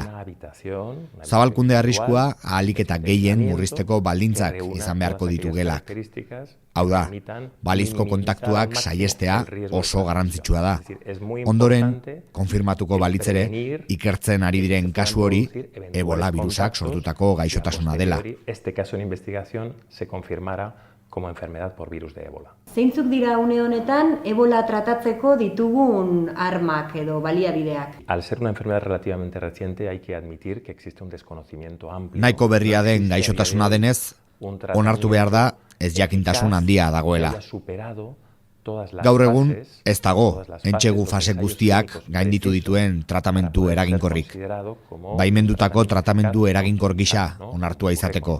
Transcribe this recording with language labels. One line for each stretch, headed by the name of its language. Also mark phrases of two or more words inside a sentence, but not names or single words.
Basque: Zabalkunde arriskua ahalik eta gehien murrizteko baldintzak izan beharko ditu gelak. Hau da, balizko kontaktuak saihestea oso garrantzitsua da. Ondoren, konfirmatuko balitzere, ikertzen ari diren kasu hori ebola virusak sortutako gaixotasuna dela.
Spanish: Como enfermedad por virus de ébola.
Basque: Zeintzuk dira une honetan ebola tratatzeko ditugun armak edo baliabideak?
Spanish: Al ser una enfermedad relativamente reciente, hay que admitir que existe un desconocimiento amplio.
Basque: Nahiko berria den gaixotasuna denez, onartu behar da ez jakintasun handia dagoela. Gaur egun, ez dago, entsegu fase guztiak gainditu dituen tratamentu eraginkorrik. Baimendutako tratamentu eraginkor gisa onartua izateko.